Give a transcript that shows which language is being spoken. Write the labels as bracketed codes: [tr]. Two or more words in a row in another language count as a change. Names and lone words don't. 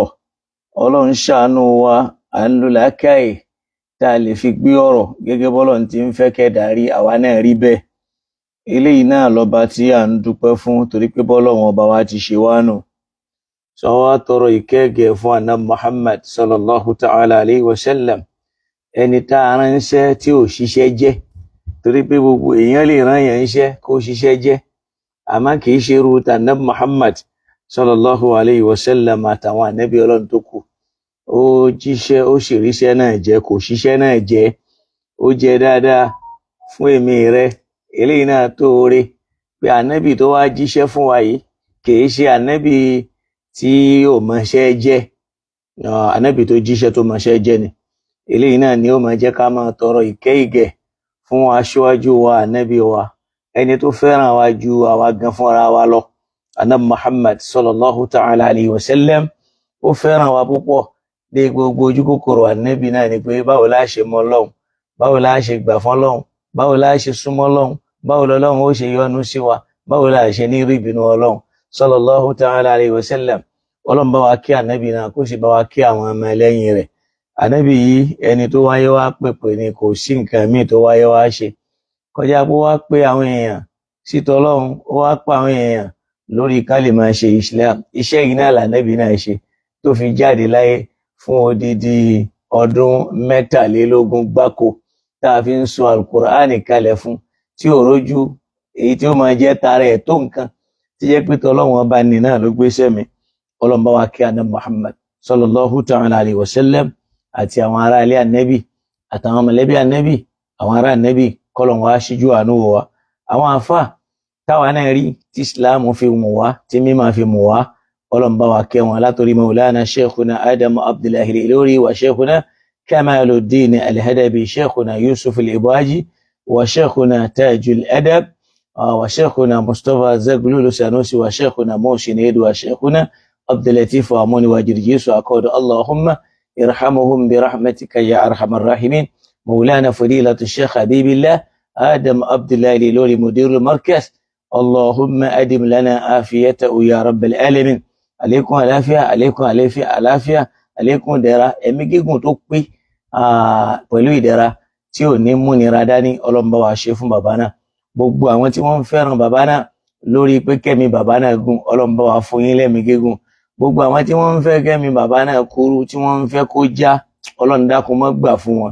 [yo] Ọlọ́run ṣàánú wa, à ń lo làákàyè tá a lè fi gbé ọ̀rọ̀ gẹ́gẹ́ bọ́lọ́run ti ń fẹ́ kẹ́dà rí, àwa náà rí bẹ́ẹ̀. Eléyìí náà lọ́ba tí à ń dúpẹ́ fún torí pé bọ́lọ́run ọba wa ti ṣe wá nù. Sọ wá tọrọ ìkẹ́gẹ́ fún Ànábì Muhammad [ar] صلى الله تعالى عليه وسلم, [yo] ẹni tá a ránṣẹ́ tí ò ṣiṣẹ́ jẹ́. Torí pé gbogbo èèyàn lè rán yẹn iṣẹ́ kó ṣiṣẹ́ jẹ́, àmọ́ kì í ṣe irú t'Ànábì Muhammad [ar] صلى الله عليه وسلم [yo] àtàwọn ànábì Ọlọ́run tó kù. Ó jíṣẹ́, ó sì ríṣẹ́ náà jẹ́, kò ṣiṣẹ́ náà jẹ́, ó jẹ́ dáadáa fún èmi rẹ. Eléyìí náà tó oore pé ànábì tó wá jíṣẹ́ fún wa yìí kì í ṣe ànábì tí ò mọṣẹ́ jẹ́, ànábì tó jíṣẹ́ tó mọṣẹ́ jẹ́ ni. Eléyìí náà ni ó máa jẹ́ ká máa tọrọ ìkẹ́ ìgẹ̀ fún aṣíwájú wa ànábì wa, ẹni tó fẹ́ràn wa ju àwa gan fúnra wa lọ. Ànábì Muhammad [ar] صلى الله تعالى عليه وسلم [yo] ó fẹ́ràn wa púpọ̀ dé gbogbo ojú kòkòrò ànábì náà ni pé báwo la ṣe mọ Ọlọ́run, báwo la ṣe gbà fún Ọlọ́run, báwo la ṣe súnmọ́ Ọlọ́run, báwo lọ́lọ́run ó ṣe yọ́nú sí wa, báwo la ṣe ní rí ìbínú Ọlọ́run [ar] صلى الله تعالى عليه وسلم. [yo] Ọlọ́run bá wa kí ànábì náà kó sì bá wa kí àwọn ọmọ ẹlẹ́yìn rẹ̀. Ànábì yìí ẹni tó wáyé wá pèpè ni, kò sí nǹkan míì tó wáyé wá ṣe kọjá pé wá pé àwọn èèyàn sí tọlọ́run, ó wá pa àwọn èèyàn lórí ká lè máa ṣe Islam. Iṣẹ́ yìí náà lànábì náà ṣe tó fi jáde láyé fún odidi ọdún 23 gbáko tá a fi ń sọ alukur'ani kalẹ̀ fún, tí ò rójú èyí tí ó máa jẹ́ tara ẹ̀ tó nǹkan, tí jẹ́ pé tọlọ́run ọba ní náà ló gbéṣẹ́ mi. Ọlọ́run bá wa kí ànábì Muhammad [ar] صلى الله تعالى عليه وسلم [yo] àti àwọn ará ilé ànábì àtàwọn mọ̀lẹ́bí ànábì, àwọn ará ànábì, kọ́lọ́run wá ṣíjú àánú wò wá. Àwọn àfáà táwa náà rí tí Islam fi mú wá, tí mímọ̀ fi mú wá, Ọlọ́run bá wa kẹ́ wọn látòrí Maulana Sheikhuna Adamu Abdullahi Al-Ilori wa Sheikhuna Kamaluddin Al-Hadabi, Sheikhuna Yusuf Al-Ibaji wa Sheikhuna Tajul Adab wa Sheikhuna Mustafa Zaglulu Sanusi wa Sheikhuna Mohsin Eid wa Sheikhuna Abdulatif wa Amuni wa Jirjisu Akodo. [ar] اللهم ارحمهم برحمتك يا أرحم الراحمين. مولانا فضيلة الشيخ حبيب الله آدم عبد الله الإلوري مدير المركز، اللهم أدم لنا عافيته يا رب العالمين. عليكم العافية، عليكم العافية، عليكم [yo] ìdẹ̀ra ẹ̀mí gígùn tó pé pẹ̀lú ìdẹ̀ra tí ò ní mú nira dání, Ọlọ́run bá wa ṣe fún bàbá náà. Gbogbo àwọn tí wọ́n ń fẹ́ràn bàbá náà lórí pé kẹ́mi bàbá náà gùn, Ọlọ́run bá wa fún yín lẹ́mí gígùn. Gbogbo àwọn tí wọ́n ń fẹ́ kẹ́mi bàbá náà kúrú, tí wọ́n ń fẹ́ kó já, Ọlọ́run dákun má gbà fún wọn.